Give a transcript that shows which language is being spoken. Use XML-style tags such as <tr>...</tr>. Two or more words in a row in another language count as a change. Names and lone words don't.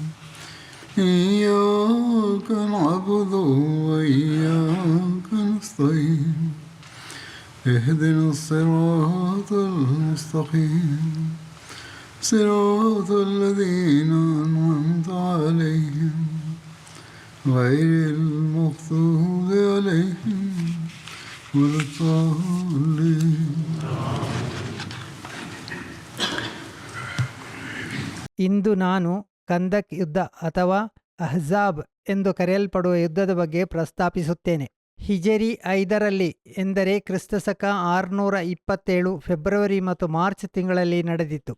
<ar>إياك نعبد وإياك نستعين اهدنا الصراط المستقيم صراط الذين أنعمت عليهم غير المغضوب عليهم ولا الضالين.</ar> <kn>ಇಂದು ನಾನು ಕಂದಕ್ ಯುದ್ಧ ಅಥವಾ ಅಹ್ಜಾಬ್ ಎಂದು ಕರೆಯಲ್ಪಡುವ ಯುದ್ಧದ ಬಗ್ಗೆ ಪ್ರಸ್ತಾಪಿಸುತ್ತೇನೆ. ಹಿಜರಿ 5ರಲ್ಲಿ ಎಂದರೆ ಕ್ರಿಸ್ತಶಕ 627 ಫೆಬ್ರವರಿ ಮತ್ತು ಮಾರ್ಚ್ ತಿಂಗಳಲ್ಲಿ ನಡೆದಿತ್ತು.</kn>